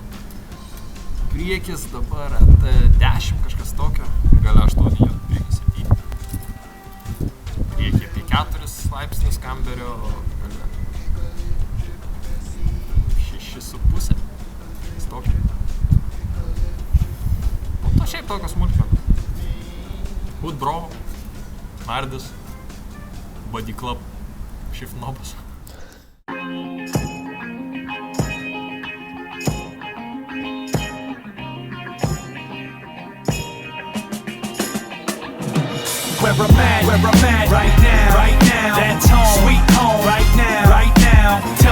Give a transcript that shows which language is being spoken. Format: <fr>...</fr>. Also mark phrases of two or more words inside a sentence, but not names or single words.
<lt>Priekis dabar ET10 kažkas tokio, gale 8, priekis 7. Priekį apie 4 laipsnius kamberio, gale 6,5. Tokio. Po to šiaip tokios smulkmenos. Hood Bro, Nardis, Body Club, Shift Knobas.</lt> <en>Where I'm at right now, that's home, sweet home, right now, tell</en>